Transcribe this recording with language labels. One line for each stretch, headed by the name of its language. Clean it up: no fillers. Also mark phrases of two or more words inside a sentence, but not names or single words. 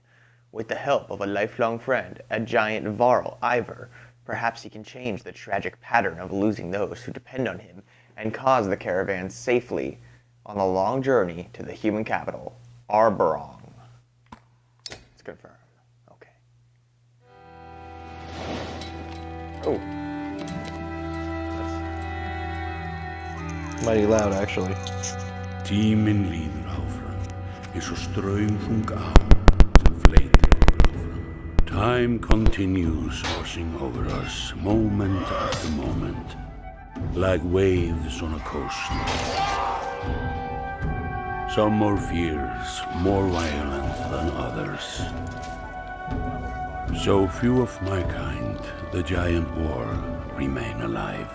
English: With the help of a lifelong friend, a giant Varl, Ivor, perhaps he can change the tragic pattern of losing those who depend on him and cause the caravan safely on the long journey to the human capital, Arborong. Let's confirm. Oh. Mighty loud, actually.
Icelandic: Tíminn líður áfram, eins og straumþung á sem fleytir okkur áfram.
English: Time continues washing over us, moment after moment, like waves on a coast. Some more fierce, more violent than others. So few of my kind, the giant world, remain alive.